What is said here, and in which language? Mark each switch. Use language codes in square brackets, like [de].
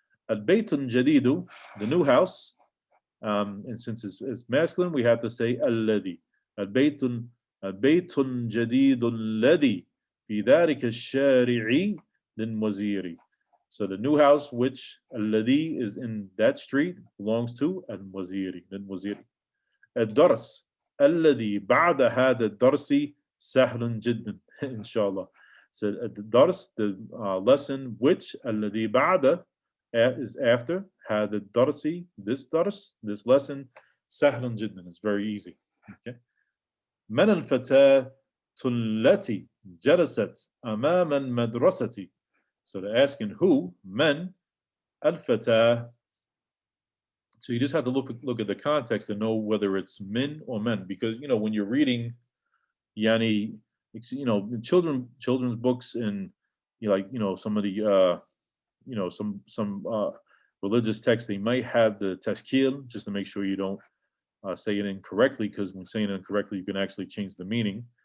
[ar] البيت الجديد, [en] the new house, and since it's masculine, we have to say الذي. [ar] البيت الجديد الذي في ذلك الشارع للوزير. [en] So the new house which الذي is in that street belongs to الوزير. [ar] الدرس الذي بعد هذا الدرس سهل جدا إن شاء الله. [en] So the dars, the lesson which [ar] الذي بعد [en] is after [ar] هذا الدرس, [en] this lesson [ar] سهل جدا, [en] is very easy. Okay. [ar] من الفتاة التي جلست أمام المدرسة. [en] So they're asking who, [ar] من الفتاة. [en] So you just have to look at the context and know whether it's min or men, because you know when you're reading, yani, you know, children's books and some of the some religious texts, they might have the tashkil just to make sure you don't say it incorrectly, because when saying it incorrectly, you can actually change the meaning.